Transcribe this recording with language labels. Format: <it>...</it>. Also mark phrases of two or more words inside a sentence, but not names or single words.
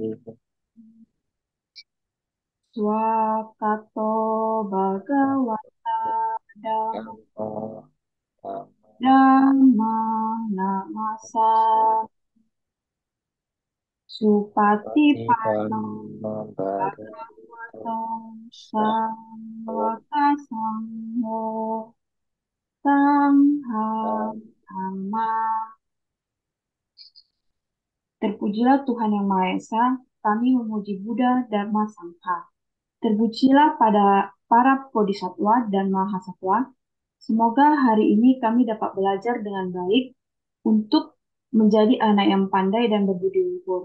<pi>Swakato Bhagawata Dhamma Namasa Supatipanno Bhagavato Sangha Sangham Dhamma.</pi> <id>Terpujilah Tuhan Yang Maha Esa, kami memuji Buddha, Dharma, Sangha. Terpujilah pada para bodhisatwa dan mahasatwa. Semoga hari ini kami dapat belajar dengan baik untuk menjadi anak yang pandai dan berbudi luhur.</id>